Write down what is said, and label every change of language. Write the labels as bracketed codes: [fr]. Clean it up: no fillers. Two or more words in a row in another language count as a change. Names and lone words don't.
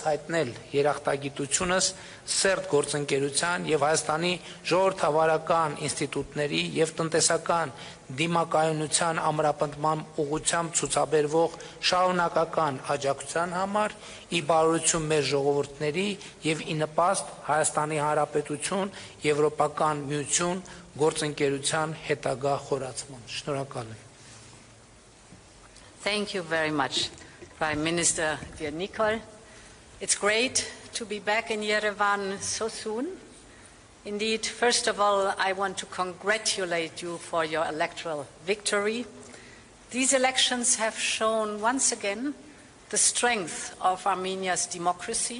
[hy] հայտնել երախտագիտությունս սերտ գործընկերության և Հայաստանի ժողովրդավարական ինստիտուտների և տնտեսական դիմակայունության ամրապնդման ուղղությամբ ցուցաբերվող շարունակական աջակցության համար, ի բարօրություն մեր ժողովուրդների և ի նպաստ Հայաստանի Հանրապետություն, Եվրոպական միություն գործընկերության հետագա խորացման։ Շնորհակալ եմ։ [en] Thank you very much, Prime Minister dear Nicol. It's great to be back in Yerevan so soon. Indeed, first of all, I want to congratulate you for your electoral victory. These elections have shown once again the strength of Armenia's democracy.